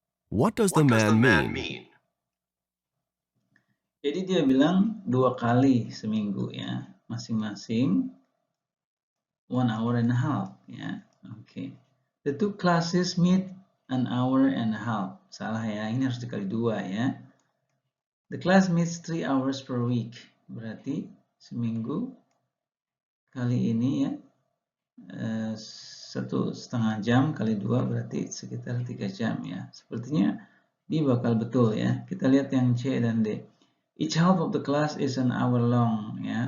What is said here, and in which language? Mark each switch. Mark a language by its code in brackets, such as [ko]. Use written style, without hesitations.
[en] What does the man mean? [id] Jadi dia bilang 2 kali seminggu ya, masing-masing [en] 1.5 hours [id] ya. Oke. [en] The two classes meet an hour and a half. [id] Salah ya, ini harus dikali 2 ya. [en] The class meets 3 hours per week. [id] Berarti seminggu kali ini ya 1,5 jam kali 2 berarti sekitar 3 jam ya. Sepertinya ini bakal betul ya. Kita lihat yang C dan D. [en] Each half of the class is an hour long ya.